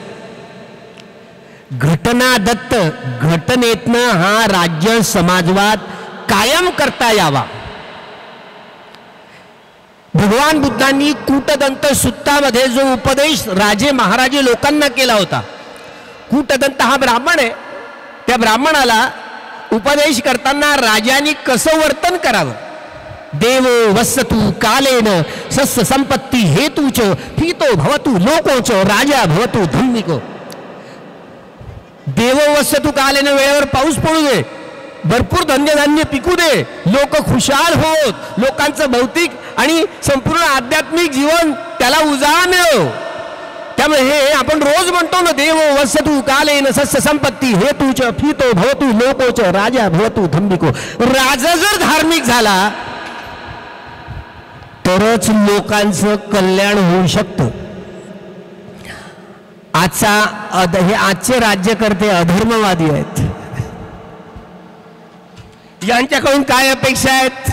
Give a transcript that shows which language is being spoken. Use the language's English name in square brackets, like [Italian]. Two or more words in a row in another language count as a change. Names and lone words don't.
[Marathi] घटना दत्त, घटनेतनं हा राज्य समाजवाद कायम करता यावा. भगवान बुद्धांनी कूटदंत सुत्तामध्ये जो उपदेश राजे महाराजे लोकांना केला होता, कूटदंत हा ब्राह्मण आहे, त्या ब्राह्मणाला उपदेश करताना राजांनी कसं वर्तन करावं. [Pali] देवो वसतु कालेन सस्य संपत्ती हेतूच हितो भवतु लोकोच राजा भवतु धम्मिको. देवो वसतु कालेन, [Marathi] वेळेवर पाऊस पडू दे, भरपूर धन्यधान्य पिकू दे, लोक खुशाल होत, लोकांचं भौतिक आणि संपूर्ण आध्यात्मिक जीवन त्याला उजाळा मिळो. त्यामुळे हे आपण रोज म्हणतो ना, [Pali] देवो वसतु कालेन सस्य संपत्ती हेतूच हितो भवतु लोकोच राजा भवतु धम्मिको. [Marathi] राजा जर धार्मिक झाला तरच लोकांचं कल्याण होऊ शकतं. हे आजचे राज्यकर्ते अधर्मवादी आहेत. यांच्याकडून काय अपेक्षा आहेत?